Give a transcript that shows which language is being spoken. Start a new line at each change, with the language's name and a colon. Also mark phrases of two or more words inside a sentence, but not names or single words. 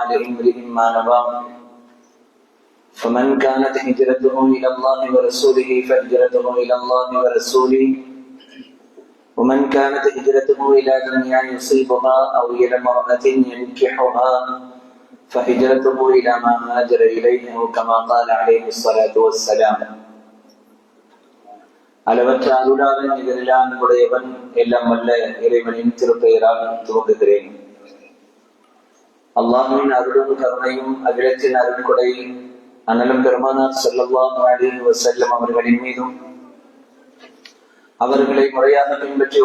Arabic: لامرئ ما نوى، فمن كانت هجرته إلى الله ورسوله فهجرته إلى الله ورسوله، ومن كانت هجرته إلى دنيا يصيبها أو إلى امرأة ينكحها فهجرته إلى ما هاجر إليه، كما قال عليه الصلاة والسلام.
Tamil: அளவற்ற அருளாளன் நிகரிலான உடையவன் எல்லாம் வல்ல இறைவனின் திருப்பெயரால் துவங்குகிறேன். அல்லாஹ்வின் அருளும் கருணையும் அகிலத்தின் அருள்கொடை அண்ணலும் பெருமானார்
Arabic: صلى الله عليه وسلم
Tamil: அவர்களின் மீதும், அவர்களை முறையாக பின்பற்றி